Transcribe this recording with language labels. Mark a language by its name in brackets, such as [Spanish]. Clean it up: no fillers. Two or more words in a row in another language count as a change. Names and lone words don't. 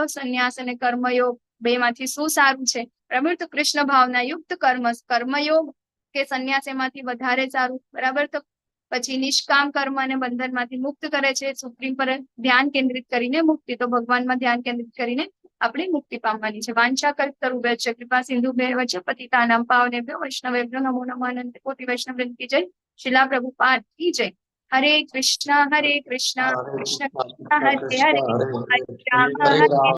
[Gujarati] સંન્યાસ અને કર્મયોગ 2 માંથી શું સારું છે, બરાબર. તો કૃષ્ણ ભાવના યુક્ત કર્મયોગ કે સંન્યાસ એમાંથી વધારે સારું, બરાબર. તો પછી નિષ્કામ કર્મ અને બંધનમાંથી મુક્ત કરે છે. સુપ્રીમ પર ધ્યાન કેન્દ્રિત કરીને મુક્તિ, તો ભગવાનમાં ધ્યાન કેન્દ્રિત કરીને આપણે મુક્તિ પામવાની છે. [Sanskrit] વાંછા કલ્પતરુભ્યશ્ચ કૃપા સિંધુભ્યૈવ ચ પતિતાનાં પાવનેભ્યો વૈષ્ણવેભ્યો નમો નમઃ. [Gujarati] અનંત કોટિ વૈષ્ણવવૃંદ કી જય. શિલા પ્રભુપાદ કી જય. હરે કૃષ્ણ કૃષ્ણ કૃષ્ણ હરે હરે, હરે રામ હરે